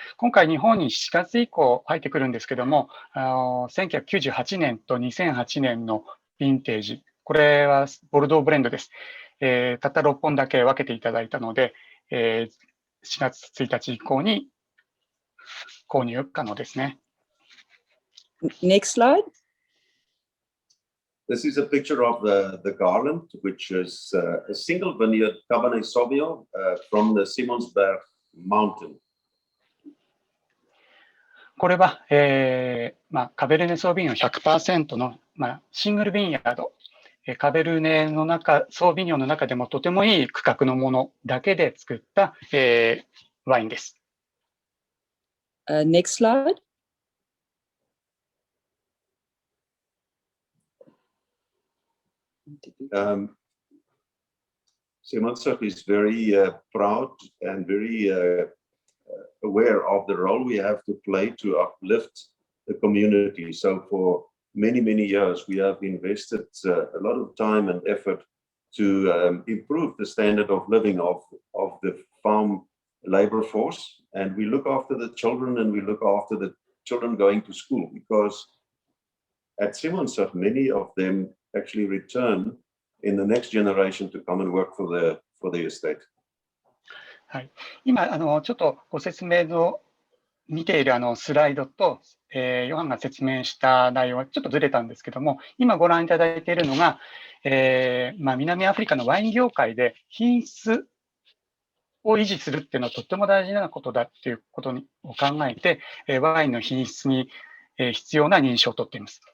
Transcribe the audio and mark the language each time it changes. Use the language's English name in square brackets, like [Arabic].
[Japanese] 今回日本に4月以降入ってくるんですけども、1998年と2008年のヴィンテージ、これはボルドーブレンドです。たった6本だけ分けていただいたので、4月1日以降に購入可能ですね。 [English] Next slide. This is a picture of the garland, which is a single vineyard Cabernet Sauvignon from the Simonsberg mountain. [Japanese] これは、カベルネ・ソービニョン 100% の、シングルビンヤード、カベルネの中、ソービニョンの中でもとてもいい区画のものだけで作った、ワインです。 [English] Next slide. Simonsberg is very proud and very aware of the role we have to play to uplift the community. So for many, many years, we have invested a lot of time and effort to improve the standard of living of the farm labor force. And we look after the children and we look after the children going to school, because at Simonsberg, many of them actually return in the next generation to come and work for the estate. [Japanese] はい、今ちょっとご説明の見ているスライドと、ヨハンが説明した内容はちょっとずれたんですけども、今ご覧いただいているのが、南アフリカのワイン業界で品質を維持するっていうのはとっても大事なことだっていうことを考えて、ワインの品質に必要な認証を取っています。